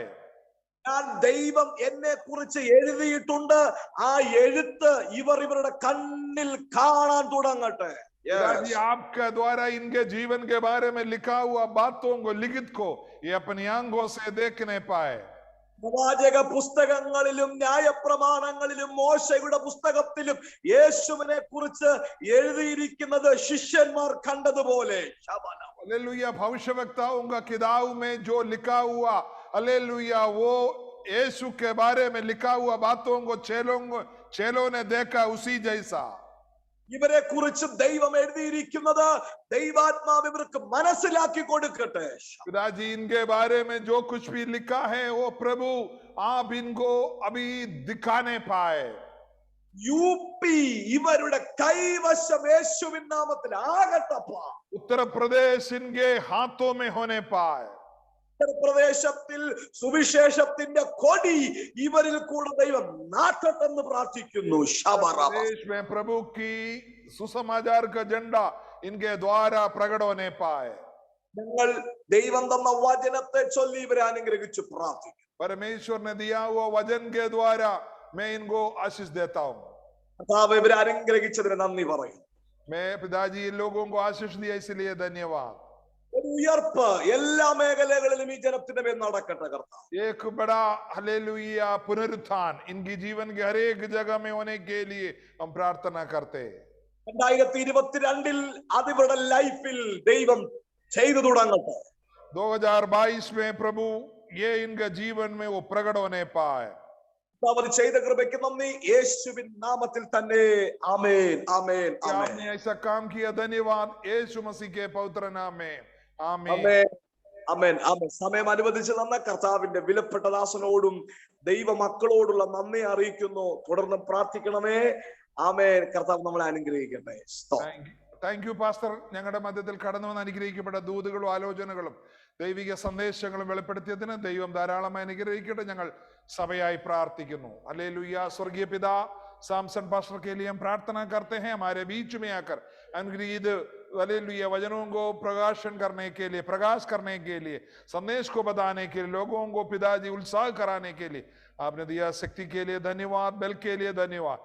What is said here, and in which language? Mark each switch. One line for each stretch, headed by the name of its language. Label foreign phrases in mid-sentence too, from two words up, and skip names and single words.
Malayalam: ഞാൻ ദൈവം എന്നെ കുറിച്ച് എഴുതിയിട്ടുണ്ട്, ആ എഴുത്ത് ഇവരുടെ കണ്ണിൽ കാണാൻ തുടങ്ങട്ടെ.
Hindi: पिताजी, आपके द्वारा इनके जीवन के बारे में लिखा हुआ बातों को, लिखित को ये अपनी आंखों से देखने पाए.
Malayalam: പ്രവാചക പുസ്തകങ്ങളിലും ന്യായപ്രമാണങ്ങളിലും മോശയുടെ പുസ്തകത്തിലും യേശുവിനെ കുറിച്ച് എഴുതിയിരിക്കുന്നത് ശിഷ്യന്മാർ കണ്ടതുപോലെ.
Hindi: हालेलुया, भविष्यवक्ताओं का किताब में जो लिखा हुआ, हालेलुया, वो यीशु के बारे में लिखा हुआ बातों को चेलों ने देखा उसी जैसा.
Malayalam: ഇവരെ കുറിച്ച് ദൈവം എഴുതിയിരിക്കുന്നത് ദൈവാത്മാവ് ഇവർക്ക് മനസ്സിലാക്കി കൊടുക്കട്ടെ.
Hindi: पिताजी, इनके बारे में जो कुछ भी लिखा है वो प्रभु आप इनको अभी दिखाने पाए.
Malayalam: യുപി ഇവരുടെ കൈവശം യേശുവിൻ നാമത്തിൽ ആകട്ടപ്പ.
Hindi: उत्तर प्रदेश इनके हाथों में होने पाए.
Malayalam: ഉത്തർപ്രദേശത്തിൽ സുവിശേഷത്തിന്റെ കൊടി ഇവരിൽ കൂടെ ദൈവം നാട്ടട്ടെന്ന് പ്രാർത്ഥിക്കുന്നു.
Hindi: देश में प्रभु की सुसमाचार का झंडा इनके द्वारा प्रकट होने पाए.
Malayalam: ഞങ്ങൾ ദൈവം തന്ന വചനത്തെ ചൊല്ലി ഇവരെ അനുഗ്രഹിച്ചു പ്രാർത്ഥിക്കും.
Hindi: परमेश्वर ने दिया हुआ वचन के द्वारा मैं इनको आशीष देता हूँ.
Malayalam: കർത്താവ് ഇവരെ അനുഗ്രഹിച്ചതിന് നന്ദി പറയും.
Hindi: मैं पिताजी इन लोगों को आशीष दिया इसलिए धन्यवाद.
Malayalam: ഒരു ഉയർപ്പ് എല്ലാ മേഖലകളിലും ഈ ജനത്തിന്റെ മേൽ നടക്കട്ടെ കർത്താവ്.
Hindi: एक बड़ा हालेलुया पुनरुत्थान इनकी जीवन के हर एक जगह में होने के लिए हम प्रार्थना करते हैं.
Malayalam: 2022 അതിവരുടെ ലൈഫിൽ ദൈവം ചെയ്തു തുടങ്ങട്ടെ.
Hindi: 2022 में प्रभु ये इनके जीवन में वो प्रकट होने पाए.
Malayalam: അവർ ചെയ്ത കൃപയ്ക്ക് നന്ദി, യേശുവിൻ നാമത്തിൽ തന്നെ ആമേൻ ആമേൻ ആമേൻ.
Hindi: आपने ऐसा काम किया, धन्यवाद यीशु मसीह के पवित्र नाम में आमीन.
Malayalam: ആമേൻ ആമേൻ ആമേൻ. സമയം അനുവദിച്ചു തന്ന കർത്താവിന്റെ വിലപ്പെട്ട ദാസനോടും ദൈവ മക്കളോടുള്ള നന്ദി അറിയിക്കുന്നു. തുടർന്ന് പ്രാർത്ഥിക്കണമേ. ആമേൻ. കർത്താവ് നമ്മളെ അനുഗ്രഹിക്കട്ടെ.
English: thank you pastor.
Malayalam: ഞങ്ങളുടെ മധ്യത്തിൽ കടന്നു വന്ന് അനുഗ്രഹിക്കപ്പെട്ട ദൂതുകളും ആലോചനകളും ദൈവിക സന്ദേശങ്ങളും വെളിപ്പെടുത്തിയതിന് ദൈവം ധാരാളമായി അനുഗ്രഹിക്കട്ടെ. ഞങ്ങൾ സഭയായി പ്രാർത്ഥിക്കുന്നു. ഹല്ലേലൂയ.
Hindi: स्वर्गीय पिता, सामसन पास्टर के लिए हम प्रार्थना करते हैं, हमारे बीच में आकर अनुग्रहित हालेलुया वचनों को प्रकाश करने के लिए, संदेश को बताने के लिए, लोगों को पिताजी उत्साह कराने के लिए आपने दिया शक्ति के लिए धन्यवाद, बल के लिए धन्यवाद.